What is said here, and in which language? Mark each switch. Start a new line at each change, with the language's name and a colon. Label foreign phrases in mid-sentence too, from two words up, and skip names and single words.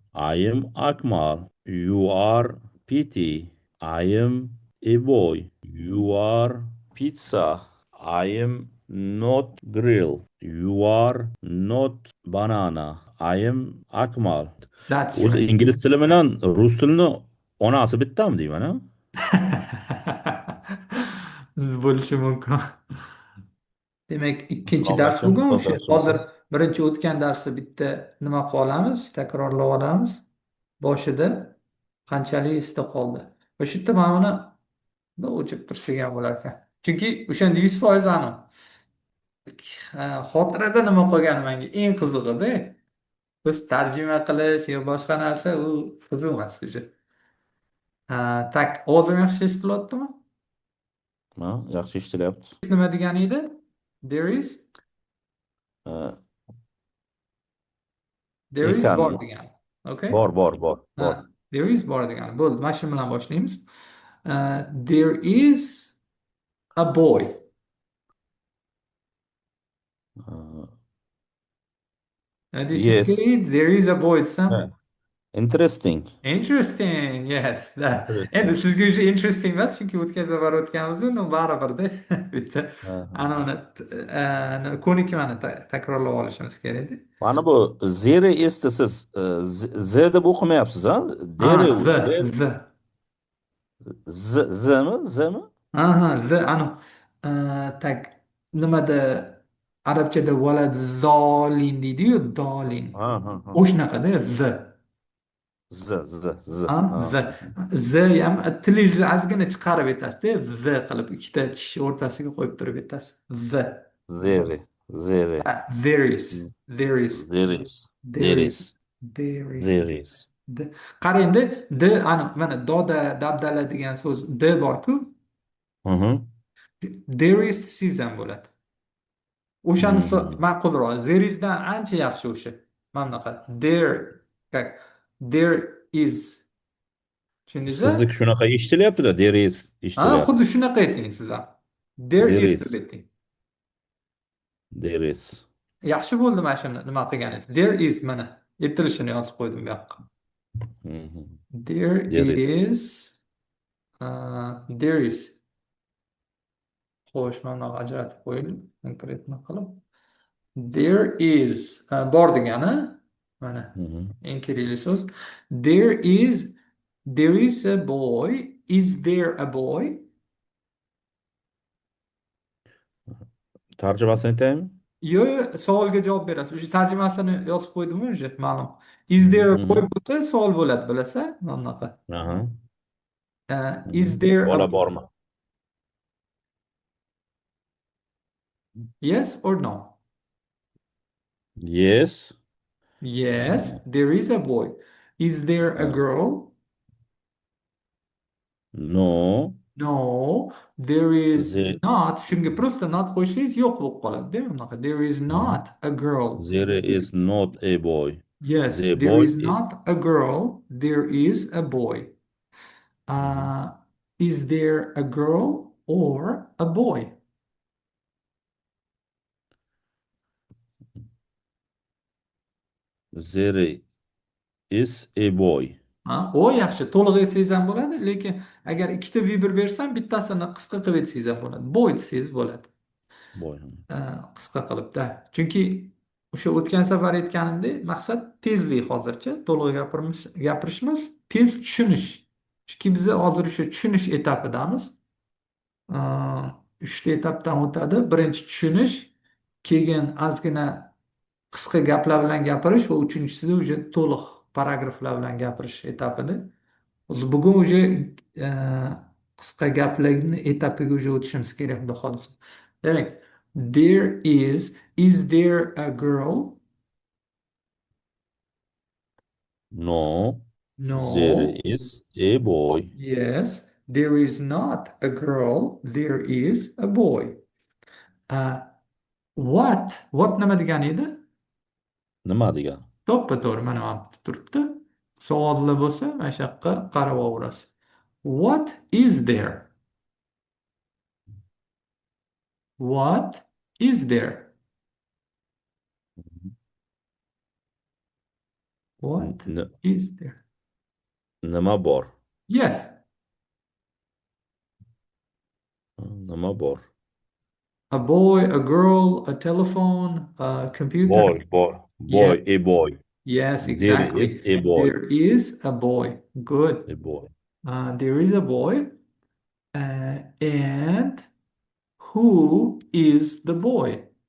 English: I am Akmal. You are Pity. I am a boy. You are pizza. I am not grill. You are not banana. I am Akmal. That's
Uzbek: O'zi
English: right.
Uzbek: ingliz tili bilan rus tilini onasi bittami deyman, ha? Bo'lishi mumkin. Demak, ikkinchi dars Hisoblashi bugun o'sha. Hozir mutasaddisimisiz? birinchi o'tgan darsda bitta nima qilib olamiz, takrorlab olamiz. Boshida qanchalik esda qoldi. Va shu yerda mana buni o'chib tursak ham bo'lar ekan. Chunki o'shanda 100% aniq. Xotirada nima qolgani menga eng qizig'ida. Biz tarjima qilish yo boshqa narsa u qiziq emas уже. Tak, ovozim yaxshi eshitilyaptimi? Ha, yaxshi eshitilyapti. Nima degani edi?
English: There is
Uzbek: Ha,
English: there is bor
Uzbek: ekanmi? degani. Okay? Bor.
English: There is
Uzbek: bor degani. Bo'ldi, mana shu bilan boshlaymiz.
English: There is a boy.
Uzbek: Ha,
English: This is yes. great. There is a boy desam. Ha, interesting. Interesting. Yes.
Uzbek: Endi
English: Interesting.
Uzbek: sizga уже interesting emas, chunki o'tgan safar o'tganimizda uni baribirda bitta Ha, ha. ana uni ko'nikmani takrorlab olishimiz kerak edi. Mana bu zeri estisiz. Z deb o'qimayapsiz, ha? Deri, der,
English: The.
Uzbek: zmi, zmi? Aha, the anu tak nimada arabchada valad zolin deydi-yu, dolin. Ha, ha, ha. O'shanaqada the. Z.
English: The.
Uzbek: Ha. The ham tilingizni ozgina chiqarib aytasiz-da, the qilib ikkita tish o'rtasiga qo'yib turib aytasiz.
English: The. Zeri. There is. There is. There is. There There is. is. There is. There is.
Uzbek: Qarang endi, the anu mana doda dabdala degan so'z the bor-ku. Hı hı.
English: There is
Uzbek: siz ham bo'ladi. Hı O'shanisi hı. ma'qulroq.
English: There isdan
Uzbek: ancha yaxshi o'sha. Mana bunaqa.
English: There, как, there is.
Uzbek: Tushundingizmi? Sizlik shunaqa eshitilyapti-da,
English: there is
Uzbek: Xuddi eshitilyapti. shunaqa ayting siz ham.
English: There There
Uzbek: is deb
English: is.
Uzbek: ayting.
English: There is.
Uzbek: Yaxshi bo'ldi mana shuni nima qilganingiz.
English: There is
Uzbek: mana yetilishini yozib qo'ydim bu yoqqa. Hı hı.
English: There There is. is there is.
Uzbek: Xo'sh, mana bunaqa ajratib qo'yaylik. Konkretni qilib.
English: There is
Uzbek: bor degani mana Hı hı. eng kerakli so'z.
English: There is a boy. Is there a boy?
Turkish: Tarcımasını eteyim.
Uzbek: Yo, savolga javob berasiz. O'sha tarjimasini yozib qo'ydim o'sha, ma'lum.
English: Is there a Hı boy hı.
Uzbek: bo'lsa savol bo'ladi, bilasa? Mana bunaqa. Aha. Hı hı.
English: Is there a
Uzbek: Bola
English: boy?
Uzbek: borma.
English: Yes or no? Yes. Yes, there is a boy. Is there a girl? No. No, there is The, not.
Uzbek: Shunga просто not qo'ysangiz yo'q bo'lib qoladi,
Turkish: değil mi?
Uzbek: Bunaqa.
English: There is Hı. not a girl. There is not a boy. Yes, The there boy is not a girl. There is a boy. Hı hı. Uh, is there a girl or a boy? There is a boy.
Uzbek: O yaxshi, to'liq aytsangiz ham bo'ladi, lekin agar ikkita vibr bersam, bittasini qisqa qilib aytsangiz ham bo'ladi. Boy desangiz bo'ladi. Boy. Qisqa qilibda. Chunki o'sha o'tgan safar aytganimdek, maqsad tezlik hozircha, to'liq gapirishimiz, tez tushunish. Chunki biz hozir o'sha tushunish etapidamiz. Uchta etapdan o'tadi. Birinchi tushunish, keyin ozgina qisqa gaplar bilan gapirish va uchinchisida уже to'liq paragraflar bilan gapirish etapida. Bugun уже qisqa gaplarni etapiga уже o'tishimiz kerak, xudo xohlasa. Demak,
English: is there a girl? No. There No. is a boy. Yes, there is not a girl, there is a boy.
Uzbek: Uh, what nima degani edi? Nima degan? To'ppa-to'g'ri mana bu yerda turibdi. Savolli bo'lsa, mana shu yoqqa qarab olaverasiz.
English: What is there? What is there? What N- is there?
Uzbek: nima bor?
English: Yes,
Uzbek: Nima bor?
English: a boy, a girl, a telephone, a computer. Boy, a Yes, boy. yes, There is exactly. a boy. There is a boy. Good. A boy. There is a boy. And who is the boy?